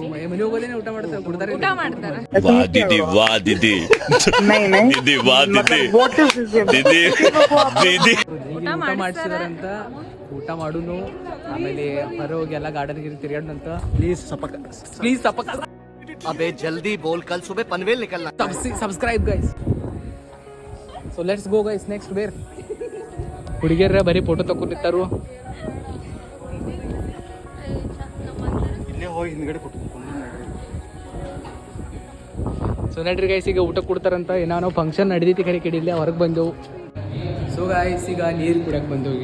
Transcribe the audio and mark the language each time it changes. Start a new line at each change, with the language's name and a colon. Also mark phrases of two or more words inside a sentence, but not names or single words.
Kannada: ಮನೆಗೆ ಹೋಗೋದೇನೆ ಊಟ ಮಾಡ್ತಾರೆ, ಕೊಡ್ತಾರೆ, ಊಟ ಮಾಡ್ತಾರೆ. ಊಟ ಮಾಡಿಸಿದಾರಂತ ಊಟ ಮಾಡುನು. ಆಮೇಲೆ ಹೊರ ಹೋಗಿ ಎಲ್ಲ ಗಾರ್ಡನ್ ಗಿರಿ ತಿರ್ಗಾಡಂತ. ಪ್ಲೀಸ್ ಸಪಕ
Hindi: अबे जल्दी बोल, कल सुबह पनवेल निकलना.
English: Subscribe guys. So let's go guys. Next where?
Kannada: ಹುಡುಗಿಯರ ಬರೀ ಫೋಟೋ ತಗೊಂಡಿರ್ತಾರು. ಇಲ್ಲೇ ಹೋಗಿ ಹಿಂದ್ಗಡೆ ಕೊಟ್ಟು ಸೊ ನಡ್ರಿ ಗೈಸ್, ಈಗ ಊಟ ಕೊಡ್ತಾರಂತ. ಏನೋ ಫಂಕ್ಷನ್ ನಡೆದೈತಿ ಕಡೆ ಇಲ್ಲೇ ಹೊರಗೆ ಬಂದೆವು. ಸೊ ಗೈಸ್, ಈಗ ನೀರು ಕುಡಿಯೋಕೆ ಬಂದೆವು.